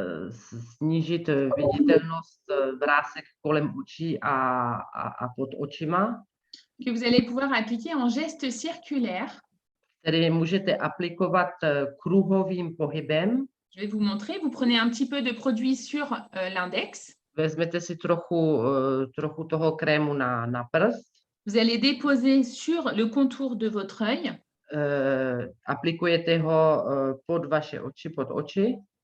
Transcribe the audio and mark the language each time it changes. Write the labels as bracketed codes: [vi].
[cs] snížit viditelnost vrásek kolem očí a pod očima, [fr] que vous allez pouvoir appliquer en geste circulaire. [cs] který můžete aplikovat kruhovým pohybem. [fr] Je vais vous montrer. Vous prenez un petit peu de produit sur l'index. [cs] Vezmete si trochu toho krému na prst. [fr] Vous allez déposer sur le contour de votre œil. [cs] Aplikujete ho pod vaše oči, pod oči.